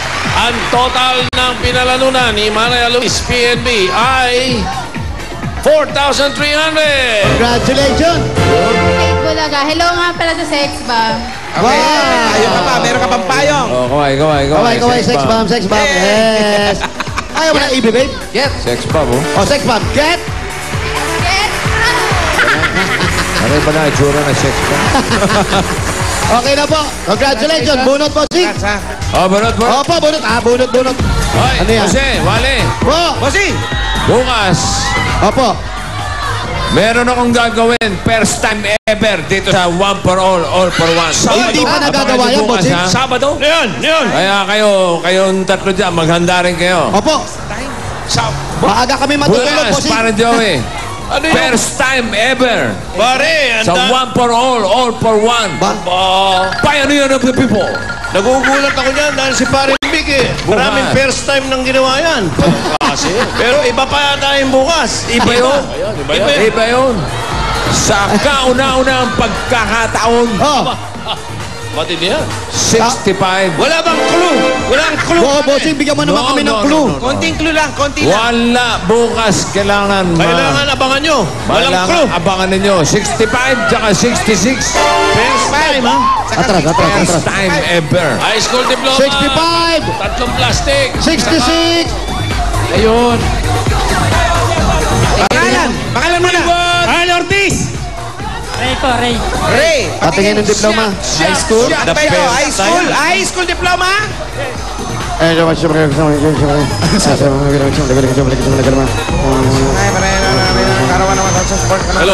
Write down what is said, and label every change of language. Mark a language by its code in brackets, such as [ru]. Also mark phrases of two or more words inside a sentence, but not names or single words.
[tl] Ang total ng pinalanunan ni Manay Luis PNB ay 4,300. Congratulations. Bulaga. Hello nga pala sa Sex Bomb. Okay. Ayun ka pa. Meron ka pang payong. Oh, kaway. Sex bomb. Yes. Ayaw mo na ibig, babe? Get. Sex bomb, oh. Oh, sex bomb. Get. Ano ba na itsura ng sex bomb? Okay na po. Congratulations. Bunot po, Sing. Oh, bunot. Opo, bunot. Bunot. Hoy, Ano yan? Jose, Wale. Po. Bossing. Bukas, Opo. meron akong gagawin [en] first time ever [tl] dito sa One for All for One. Hindi pa nagagawa yan, Bukas, bossing. ha? Sabado? Kaya kayong tatlo dyan, maghanda rin kayo. Opo. Maaga kami matutulog, Bukas, bossing. [en] para Joey. First time ever. [tl] Pare, [en] Sa One for All for One. Pioneer of the people. [tl] nagugulat ako niyan dahil si Pare Vic eh. Maraming first time nang ginawa yan. Kasi, pero iba pa yata yung bukas. Iba yun. Iba yun. Sa kauna-unang pagkakataon. Oh. Matindi yan. 65. Wala bang clue? Walang clue. Oo, bossing. Bigyan mo naman kami ng clue. Konting clue lang. Konti lang. Wala. Bukas kailangan Kailangan abangan nyo. Walang clue. Abangan ninyo. 65 tsaka 66. [en] First time, ha? [tl] Atras. [en] First time ever. High school diploma. 65. [tl] Tatlong plastic. 66. Ayun. Pangalan mo na. Al Ortiz. Ray. Patingin ng diploma. [en] High school? Ano ba yun? High school? High school diploma? Hello.